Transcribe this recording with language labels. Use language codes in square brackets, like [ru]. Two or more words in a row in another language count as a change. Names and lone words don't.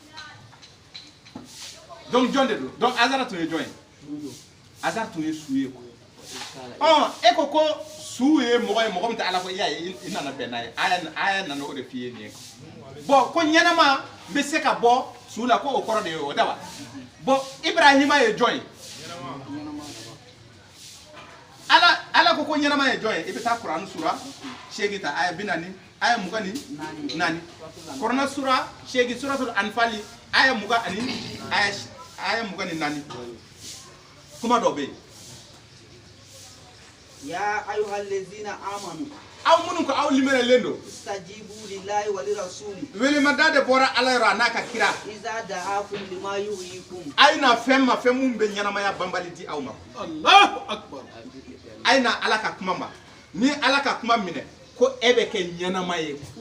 [bm] donc jɔn de don donc azara tun ye jɔn ye azara tun ye su ye e ko su ye mɔgɔ min tɛ ala ko i y'a ye i nana bɛn n'a ye aya nana o de f'i ye nin ye bon ko ɲɛnama bɛ se ka bɔ su la ko o kɔrɔ de ye o da wa bon Ibrahima ye jɔn ye ala ko ɲɛnama ye jɔn ye i bɛ taa Kuran sura 8 ta aya 40 aya 24 Kuran sura 8 suratul Anfal aya 20 ani aya 24 kuma dɔ bɛ yen [ar] يا أيها الذين آمنوا [bm] aw minnu ko aw limerelen don [ar] استجيبوا لله وللرسول [bm] welemada de bɔra ala yɔrɔ a n'a ka kira [ar] إذا دعاكم لما يحييكم [bm] a ye na fɛn ma fɛn mun bɛ ɲɛnamaya banbali di aw ma [ar] الله أكبر [bm] a ye na ala ka kuma ma ni ala ka kuma minɛ ko e bɛ kɛ ɲɛnama ye